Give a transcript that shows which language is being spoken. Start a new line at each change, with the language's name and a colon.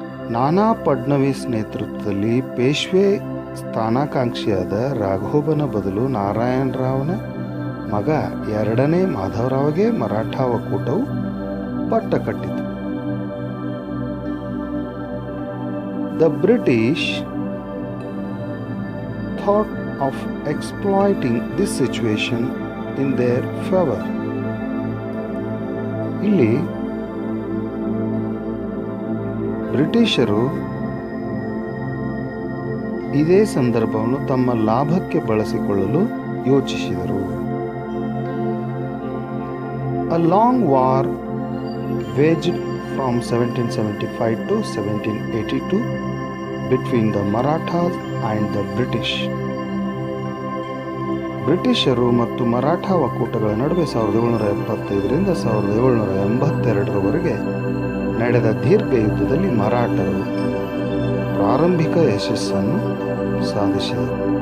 Kannada: ನಾನಾ ಫಡ್ನವೀಸ್ ನೇತೃತ್ವದಲ್ಲಿ ಪೇಶ್ವೆ ಸ್ಥಾನಾಕಾಂಕ್ಷಿಯಾದ ರಾಘೋಬನ ಬದಲು ನಾರಾಯಣ ರಾವ್ನ ಮಗ ಎರಡನೇ ಮಾಧವರಾವ್ಗೆ ಮರಾಠಾ ಒಕ್ಕೂಟವು ಪಟ್ಟ ಕಟ್ಟಿತು.
English: The British thought of exploiting this situation in their favor.
Kannada: ಇಲ್ಲಿ ಬ್ರಿಟಿಷರು ಇದೇ ಸಂದರ್ಭವನ್ನು ತಮ್ಮ ಲಾಭಕ್ಕೆ ಬಳಸಿಕೊಳ್ಳಲು ಯೋಚಿಸಿದರು.
English: A long war waged from 1775 to 1782 between the Marathas and the British.
Kannada: ಬ್ರಿಟಿಷರು ಮತ್ತು ಮರಾಠಾ ಒಕ್ಕೂಟಗಳ ನಡುವೆ 1775ರಿಂದ 1782ರವರೆಗೆ ನಡೆದ ದೀರ್ಘ ಯುದ್ಧದಲ್ಲಿ ಮರಾಠರು ಪ್ರಾರಂಭಿಕ ಯಶಸ್ಸನ್ನು ಸಾಧಿಸಿದರು.